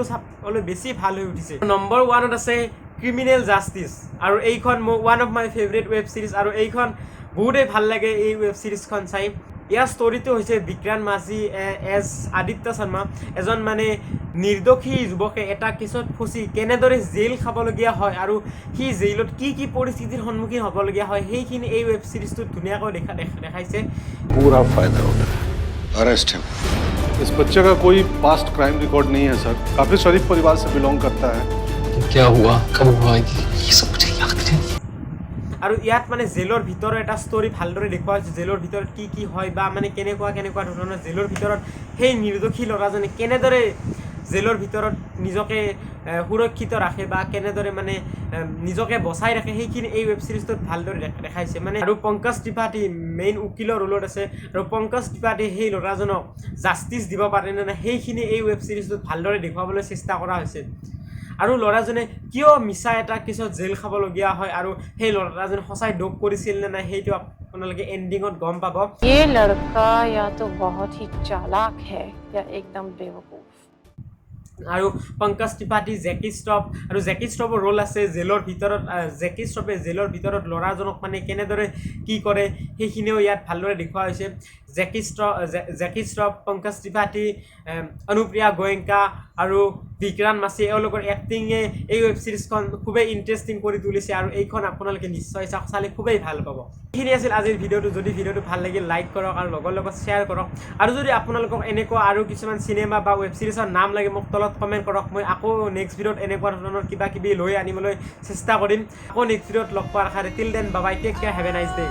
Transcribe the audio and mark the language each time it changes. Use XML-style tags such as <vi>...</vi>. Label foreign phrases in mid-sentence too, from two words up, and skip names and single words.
<as>চাবলৈ বেছি ভাল হৈ উঠিছে নম্বৰ 1ত আছে ক্ৰিমিনেল জাষ্টিচ আৰু এইখন মোৰ</as> <en>one of my favourite web series</en> <as>আৰু এইখন বহুতেই ভাল লাগে এই</as> <en>web series</en> <as>চাই ইয়াৰ ষ্টৰিটো হৈছে বিক্ৰান্ত মাঝি এজ আদিত্য শৰ্মা এজন মানে নিৰ্দোষী যুৱকে এটা কেছত ফচি কেনেদৰে জেইল খাবলগীয়া হয় আৰু সি জেইলত কি পৰিস্থিতিৰ সন্মুখীন হ'বলগীয়া হয় সেইখিনি এই</as> <en>web series</en> <as>ধুনীয়াকৈ দেখাইছে</as> <hi>पूरा फायदा होता है अरेस्ट है इस बच्चे का कोई</hi> <en>past crime record</en> <hi>नहीं है सर काफी शरीफ परिवार से बिलोंग करता है क्या हुआ कब हुआ ये सब मुझे याद नहीं</hi> <as>আৰু ইয়াত মানে জেলৰ ভিতৰৰ এটা ষ্টৰি ভালদৰে দেখুওৱা হৈছে জেলৰ ভিতৰত কি হয় বা মানে কেনেকুৱা ধৰণৰ জেলৰ ভিতৰত সেই নিৰ্দোষী ল'ৰাজনে কেনেদৰে জেলৰ ভিতৰত নিজকে সুৰক্ষিত ৰাখে বা কেনেদৰে মানে নিজকে বচাই ৰাখে সেইখিনি এই</as> <en>web series</en> <as>ভালদৰে দেখাইছে মানে আৰু পংকজ ত্ৰিপাঠী মেইন উকিলৰ ৰোলত আছে আৰু পংকজ ত্ৰিপাঠী সেই ল'ৰাজনক জাষ্টিচ দিব পাৰে নে নাই সেইখিনি এই</as> <en>web series</en> <as>ভালদৰে দেখুৱাবলৈ চেষ্টা কৰা হৈছে আৰু ল'ৰাজনে কিয় মিছা এটা কেছত জেল খাবলগীয়া হয় আৰু সেই ল'ৰাজনে সঁচাই দোষ কৰিছিল নে নাই সেইটো আপোনালোকে এণ্ডিঙত গম পাব</as> <hi>ये लड़का या तो बहुत ही चालाक है या एकदम बेवकूफ</hi> <as>আৰু পংকজ ত্ৰিপাঠী জেকি ষ্ট্ৰপৰ ৰোল আছে জেলৰ ভিতৰত জেকি ষ্ট্ৰপে জেলৰ ভিতৰত ল'ৰাজনক মানে কেনেদৰে কি কৰে সেইখিনিও ইয়াত ভালদৰে দেখুওৱা হৈছে জেকি ষ্ট্ৰপ পংকজ ত্ৰিপাঠী অনুপ্ৰিয়া গোয়েংকা আৰু বিক্ৰান্ত মাঝি এওঁলোকৰ এক্টিঙে এই</as> <en>web series</en> <as>খুবেই ইণ্টাৰেষ্টিং কৰি তুলিছে আৰু এইখন আপোনালোকে নিশ্চয় চালে খুবেই ভাল পাব এইখিনি আছিল আজিৰ ভিডিঅ'টো যদি ভিডিঅ'টো ভাল লাগিল লাইক কৰক আৰু লগৰ লগত শ্বেয়াৰ কৰক আৰু যদি আপোনালোকক এনেকুৱা আৰু কিছুমান চিনেমা বা</as> <en>web series</en> <as>নাম লাগে মোক তলত কমেণ্ট কৰক মই আকৌ</as> <en>next video</en> <as>এনেকুৱা ধৰণৰ কিবা লৈ আনিবলৈ চেষ্টা কৰিম আকৌ</as> <en>next video</en> <as>লগ পোৱাৰ আশাৰে</as> <en>till then bye take care have a nice day</en>